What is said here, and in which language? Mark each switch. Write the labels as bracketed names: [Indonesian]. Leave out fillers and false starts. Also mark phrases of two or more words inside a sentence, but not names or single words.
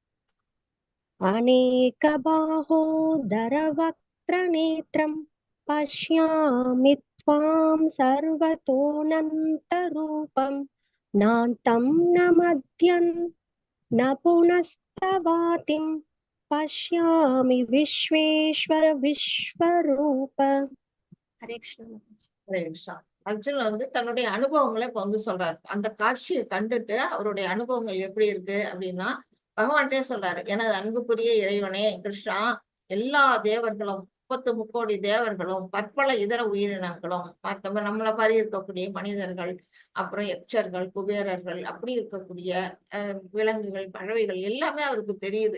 [Sanskrit] अनेकबाहोदरवक्त्रनेत्रं पश्यामि त्वां सर्वतोऽनन्तरूपं नान्तं न मध्यं न पुनस्तवातिं पश्यामि विश्वेश्वर विश्वरूप. हरे कृष्ण. [Tamil] அர்ஜுன் வந்து தன்னுடைய அனுபவங்களை இப்ப வந்து சொல்றாரு. அந்த காட்சியை கண்டுட்டு அவருடைய அனுபவங்கள் எப்படி இருக்கு அப்படின்னா பகவான்கிட்டே சொல்றாரு, எனது அன்புக்குரிய இறைவனே கிருஷ்ணா, எல்லா தேவர்களும் 33 தேவர்களும் பற்பல இதர உயிரினங்களும் நம்மளை மாதிரி இருக்கக்கூடிய மனிதர்கள், அப்புறம் யக்ஷர்கள், குபேரர்கள், அப்படி இருக்கக்கூடிய விலங்குகள், பறவைகள் எல்லாமே அவருக்கு தெரியுது.